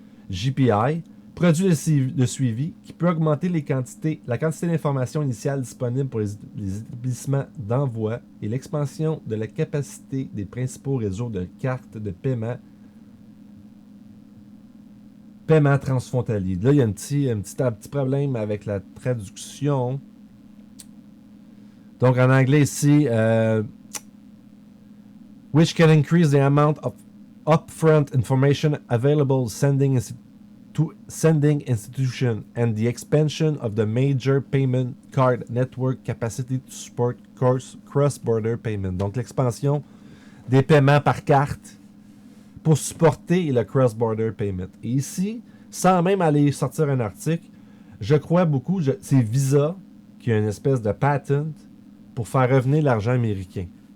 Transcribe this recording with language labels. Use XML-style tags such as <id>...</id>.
<fr>JPI, produit de suivi qui peut augmenter la quantité d'informations initiales disponibles pour les établissements d'envoi et l'expansion de la capacité des principaux réseaux de cartes de paiement transfrontalier. Là, il y a un petit problème avec la traduction. Donc, en anglais ici,</fr> <en>which can increase the amount of upfront information available to sending institution and the expansion of the major payment card network capacity to support cross-border payment.</en> <fr>Donc, l'expansion des paiements par carte pour supporter le cross-border payment. Et ici, sans même aller sortir un article, je crois beaucoup, c'est Visa qui a une espèce de patent pour faire revenir l'argent américain.</fr>